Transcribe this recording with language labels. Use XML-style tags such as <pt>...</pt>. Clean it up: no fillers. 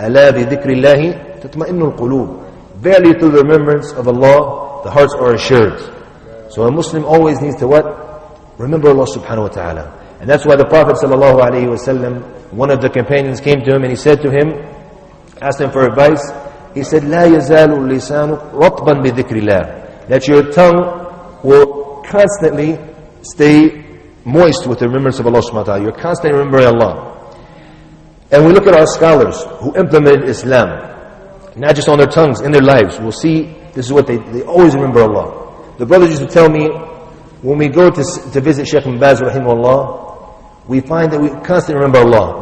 <ar>أَلَا بِذِكْرِ اللَّهِ تَطْمَئِنُّ الْقُلُوبِ.</ar> <en>Verily through the remembrance of Allah, the hearts are assured. So a Muslim always needs to what? Remember Allah subhanahu wa ta'ala. And that's why the Prophet sallallahu alayhi wa sallam, one of the companions came to him and he said to him, asked him for advice. He said,</en> <ar>لا يزال اللسان رطبا بذكر الله.</ar> <en>That your tongue will constantly stay moist with the remembrance of Allah subhanahu wa ta'ala. You're constantly remembering Allah. And we look at our scholars who implemented Islam, not just on their tongues, in their lives. We'll see this is what they always remember Allah. The brothers used to tell me, when we go to visit Shaykh ibn Baz rahimahullah, we find that we constantly remember Allah.</en>